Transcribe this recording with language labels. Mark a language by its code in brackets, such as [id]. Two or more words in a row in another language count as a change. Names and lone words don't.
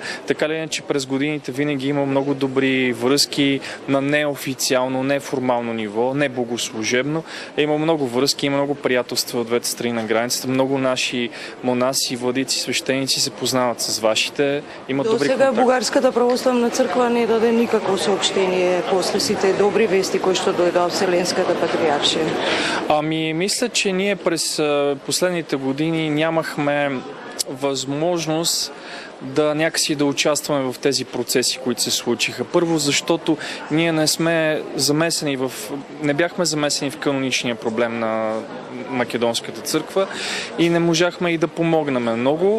[bg] Така ли е, че през годините винаги има много добри връзки на неофициално, неформално ниво, не богослужебно. Има много връзки, има много приятелства от двете страни на границата. Много наши монаси, владици, свещеници се познават с вашите. Имат добри контакти. [mk] До сега Бугарската православна църква не даде никакво съобщение после сите добри вести, кои што дојдоа од Вселенската патриаршия. [bg] Мисля, че ние през последните години нямахме възможност да някакси да участваме в тези процеси, които се случиха. Първо, защото ние не бяхме замесени в каноничния проблем на Македонската църква и не можахме и да помогнем много.